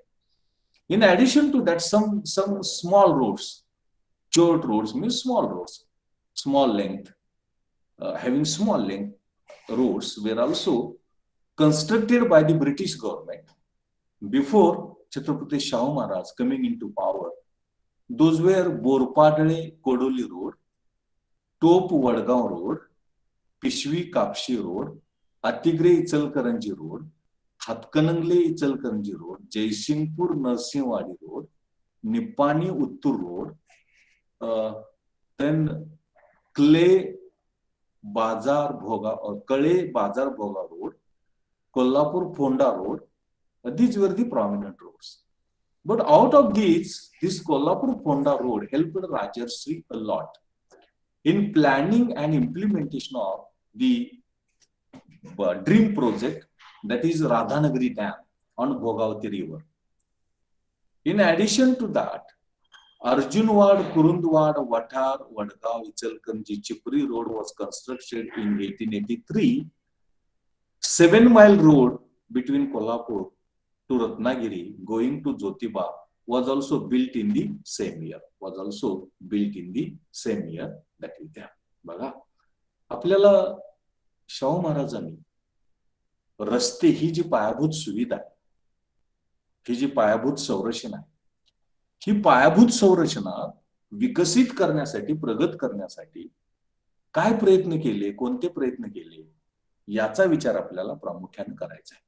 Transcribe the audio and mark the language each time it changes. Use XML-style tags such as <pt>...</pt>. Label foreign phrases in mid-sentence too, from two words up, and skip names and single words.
<en>In addition to that, some small roads, short roads means small roads, small length, having small length roads were also constructed by the British government before Chhatrapati Shahu Maharaj coming into power. Those were Borpadale Kodoli Road, Top Vadgaon Road, Pishwi Kapshi Road, Atigre Ichalkaranji Road, Hatkanangle Ichalkaranji Road, Jaisingpur Narsimwadi Road, Nippani Uttur Road, then Kale Bazar Bhoga Road, Kolhapur Fonda Road. These were the prominent roads. But out of these, this Kolhapur Fonda Road helped Rajarshi a lot in planning and implementation of the dream project, that is Radhanagari Dam on Bhogavati River. In addition to that, Arjunwad, Kurundwad, Vatar, Vadgaon, Ichalkaranji, Chipri Road was constructed in 1883. 7-mile road between Kolhapur to Ratnagiri going to Jyotiba was also built in the same year. That is there.</en> <mr>बघा, आपल्याला शाहू महाराजांनी रस्ते ही जी पायाभूत सुविधा आहे, ही जी पायाभूत संरचना आहे, ही पायाभूत संरचना विकसित करण्यासाठी, प्रगत करण्यासाठी काय प्रयत्न केले, कोणते प्रयत्न केले, याचा विचार आपल्याला प्रामुख्याने करायचा आहे.</mr>